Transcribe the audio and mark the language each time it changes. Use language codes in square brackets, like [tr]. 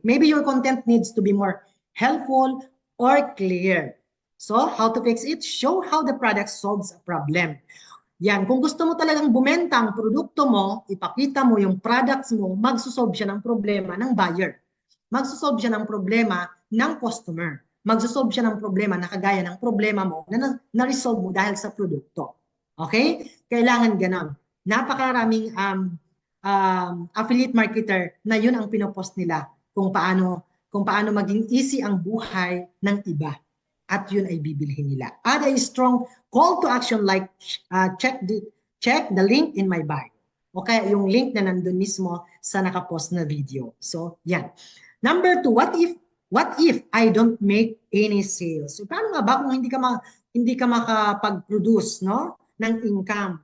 [en] Maybe your content needs to be more helpful or clear. So, how to fix it? Show how the product solves a problem. [tl] Yan, kung gusto mo talagang bumenta ang produkto mo, ipakita mo yung products mo, magsusolve siya ng problema ng buyer. Magsusolve siya ng problema ng customer. Magsusolve siya ng problema na kagaya ng problema mo na-resolve mo dahil sa produkto. Okay? Kailangan ganon. Napakaraming affiliate marketer na yun ang pinopost nila kung paano maging easy ang buhay ng iba. At yun ay bibilhin nila. [en] Add a strong call to action like check the link in my bio. [tl] O kaya yung link na nandun mismo sa nakapost na video. So, yan. [en] Number 2, what if I don't make any sales? [tl] So, paano nga ba kung hindi ka makapag-produce, no, ng income?